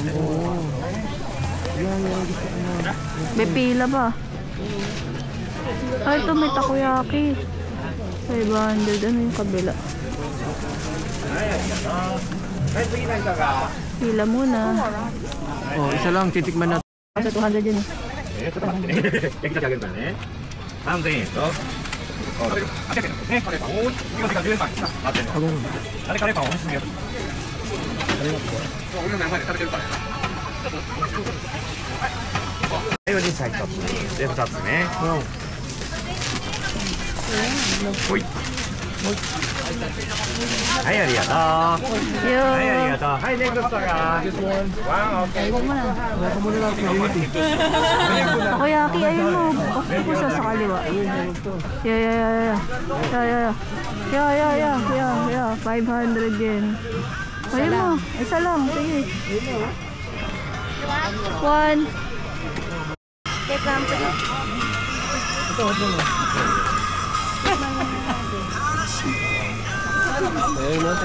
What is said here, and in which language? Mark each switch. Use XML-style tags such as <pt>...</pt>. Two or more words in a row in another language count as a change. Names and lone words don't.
<tl>May pila ba? Ay, ito may takoyaki. 500. Ano yung kabila? Pila muna. Oh, isa lang, titikman natin. Kasi 200 yun eh.</tl> <ja>3000円と、800円ですね。カレーパン。おー、今10円パン。待ってね。あれカレーパンおすすめよ。俺の名前で食べてるからやな。はい、おじさん1つ。で、2つね。ほい。はい、ありがとう。はい、ありがとう。はい、ネクストが。</ja> <en>one, okay.</en> <tl>Takoyaki, ayun mo. Octopus sa kaliwa. Yeah. 500 yen. Ayun mo. Isa lang. Sige. 1. Ayun natin.</tl>